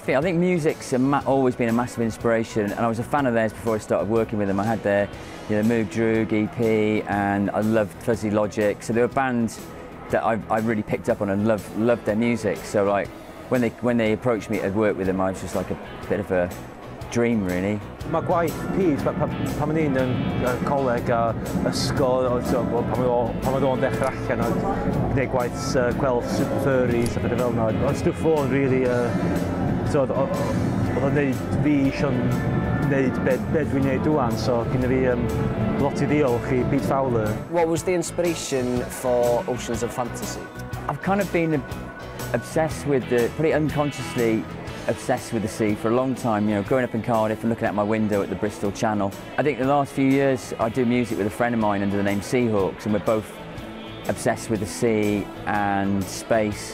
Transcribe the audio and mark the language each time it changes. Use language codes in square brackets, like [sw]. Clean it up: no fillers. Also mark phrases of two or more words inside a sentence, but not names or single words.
[en] I think music's always been a massive inspiration, and I was a fan of theirs before I started working with them. I had their Moog Droog EP, and I loved Fuzzy Logic, so they were bands that I really picked up on and loved their music. So like when they approached me to work with them, I was just like a bit of a dream, really. [cy] Mae gwaith Pete, pan o'n i'n coleg a ysgol, pan oedd o'n dechrau allan, oedd gwneud gwaith gweld Super Furries a beth fel yna. Oedd stwff o'n really, oedd o'n neud fi eisiau neud beth dwi'n neud dwi'n, so gyda fi lot i ddiolch i Pete Fowler. [en] What was the inspiration for Oceans of Fantasy? I've kind of been obsessed with pretty unconsciously obsessed with the sea for a long time, growing up in Cardiff and looking out my window at the Bristol Channel. I think the last few years I do music with a friend of mine under the name Seahawks, and we're both obsessed with the sea and space.